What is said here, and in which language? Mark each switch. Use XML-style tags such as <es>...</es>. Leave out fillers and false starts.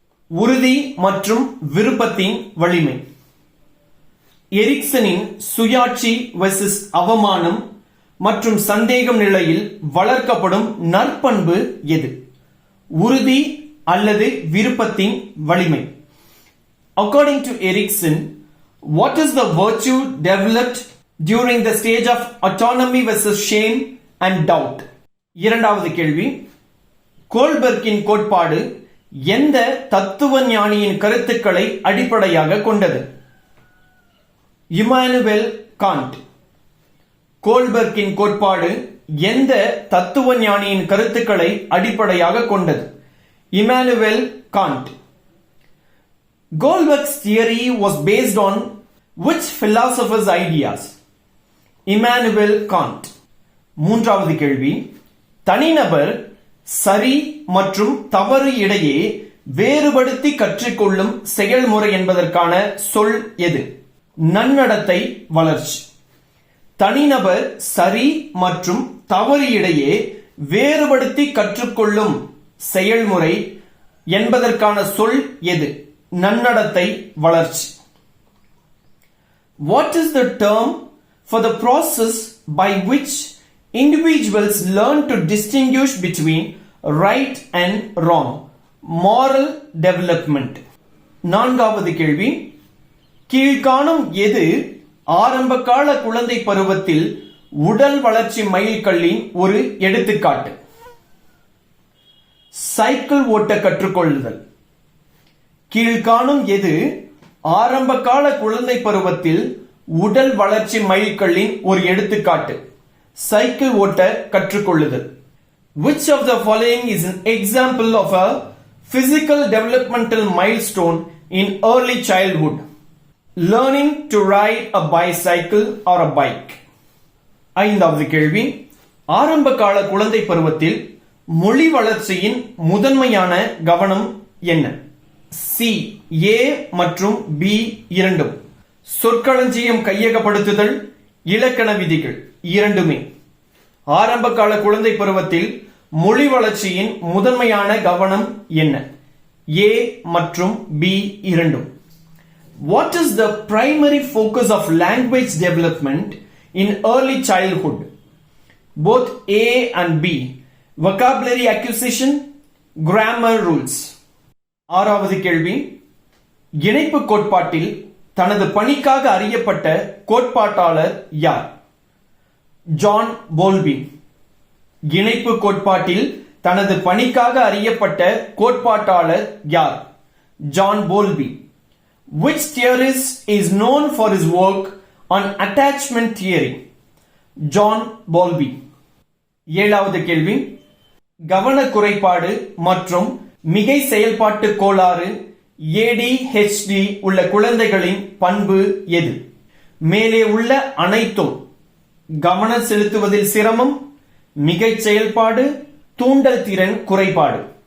<ta>உறுதி மற்றும் விருப்பத்தின் வலிமை. எரிக்சனின் சுயாட்சி வெர்சஸ் அவமானம் மற்றும் சந்தேகம் நிலையில் வளர்க்கப்படும் நற்பண்பு எது? உறுதி அல்லது விருப்பத்தின் வலிமை.</ta> <en>According to Erikson, what is the virtue developed during the stage of autonomy versus shame and doubt?</en> <ta>இரண்டாவது கேள்வி, கோல்பர்க்கின் கோட்பாடு எந்த தத்துவ ஞானியின் கருத்துக்களை அடிப்படையாக கொண்டது? Emmanuel Gantt. கோல்பர்க்கின் கோட்பாடு எந்த தத்துவ ஞானியின் கருத்துக்களை அடிப்படையாக கொண்டது? Emmanuel Gantt.</ta> <en>Goldberg's theory was based on which philosopher's ideas? Immanuel Kant.</en> <ta>மூன்றாவது கேள்வி, தனிநபர் சரி மற்றும் தவறு இடையே வேறுபடுத்தி கற்றுக்கொள்ளும் செயல்முறை என்பதற்கான சொல் எது? நன்னடத்தை வளர்ச்சி. தனிநபர் சரி மற்றும் தவறு இடையே வேறுபடுத்தி கற்றுக்கொள்ளும் செயல்முறை என்பதற்கான சொல் எது? நன்னடத்தை வளர்ச்சி.</ta> <en>What is the term for the process by which individuals learn to distinguish between right and wrong? Moral development.</en> <ta>நான்காவது கேள்வி, கீழ்காணும் எது ஆரம்பகால குழந்தை பருவத்தில் உடல் வளர்ச்சி மைல்கல்லின் ஒரு எடுத்துக்காட்டு? சைக்கிள் ஓட்ட கற்றுக்கொள்ளுதல். கீழ்காணும் எது ஆரம்பகால குழந்தை பருவத்தில் உடல் வளர்ச்சி மைல்கல்லின் ஒரு எடுத்துக்காட்டு? சைக்கிள் ஓட்ட கற்றுக்கொள்ளுதல்.</ta> <en>Which of the following is an example of a physical developmental milestone in early childhood? Learning to ride a bicycle or a bike.</en> <ta>ஐந்தாவது கேள்வி, ஆரம்பகால குழந்தை பருவத்தில் மொழி வளர்ச்சியின் முதன்மையான கவனம் என்ன? சி, ஏ மற்றும் பி இரண்டும். சொற்களஞ்சியம் கையகப்படுத்துதல், இலக்கண விதிகள் இரண்டுமே. ஆரம்பகால குழந்தை பருவத்தில் மொழி வளர்ச்சியின் முதன்மையான கவனம் என்ன? ஏ மற்றும் பி இரண்டும்.</ta> <en>What is the primary focus of language development in early childhood? Both A and B. Vocabulary acquisition, grammar rules.</en> <ta>ஆறாவது கேள்வி, இணைப்பு கோட்பாட்டில் தனது பணிக்காக அறியப்பட்ட கோட்பாட்டாளர் யார்? ஜான் போல்பி. இணைப்பு கோட்பாட்டில் தனது பணிக்காக அறியப்பட்ட கோட்பாட்டாளர் யார்? John போல்பி.</ta> <en>Which theorist is known for his work on attachment theory?</en> <ta>John போல்பி. ஏழாவது கேள்வி, கவன குறைபாடு மற்றும் மிகை செயல்பாட்டு கோளாறு ADHD உள்ள குழந்தைகளின் பண்பு எது? மேலே உள்ள அனைத்தும் கவனம் செலுத்துவதில் சிரமம், மிகை செயல்பாடு, தூண்டல் திறன் குறைபாடு.</ta>